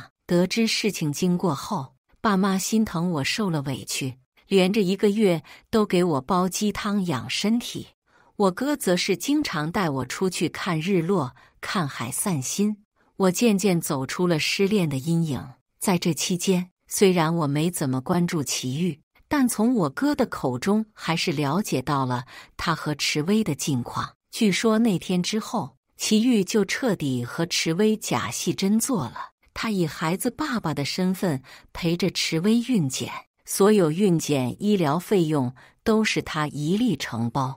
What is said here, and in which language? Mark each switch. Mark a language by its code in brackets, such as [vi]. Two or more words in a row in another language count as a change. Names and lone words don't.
[zh] 得知事情經過後，爸媽心疼我受了委屈，連着1個月都給我煲雞湯養身體。我哥則是經常帶我出去看日落、看海散心。我漸漸走出了失戀的陰影。在這期間，雖然我沒怎麼關注祁煜，但從我哥的口中還是了解到了他和池薇的近況。據說那天之後，祁煜就徹底和池薇假戲真做了。他以孩子爸爸的身份陪着池薇孕檢，所有孕檢醫療費用都是他一力承包。